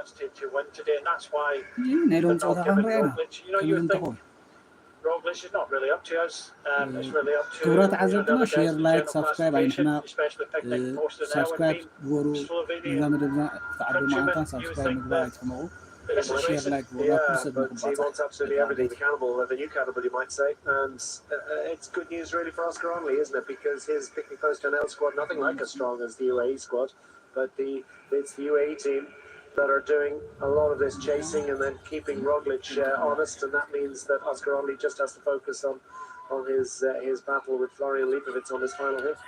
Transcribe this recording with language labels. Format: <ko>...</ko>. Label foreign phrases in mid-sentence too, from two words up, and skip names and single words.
<ti>ናይ ሎም ፀወታ ከዓ ንሪኣ ኢና ከምዚ እንተኾኑ ክብረት ዓዘብትና</ti> <en>share like subscribe</en> <ti>ኣይንሕናቕ ሳብስክራይብ ግበሩ ነዛ መደብና ተዓዱ መዓልታን ሳብስክራይብ ምግባር ኣይትሕመቑ</ti> <en>share like he wants absolutely everything to the new cannibal, you might say, and it's good news really for Oscar Onley, isn't it? Because his picking post NL squad, nothing like as strong as the UAE squad, but it's the UAE team that are doing a lot of this chasing and then keeping Roglic honest, and that means that Oscar Onley just has to focus on his battle with Florian Leibowitz on his final hit.</en>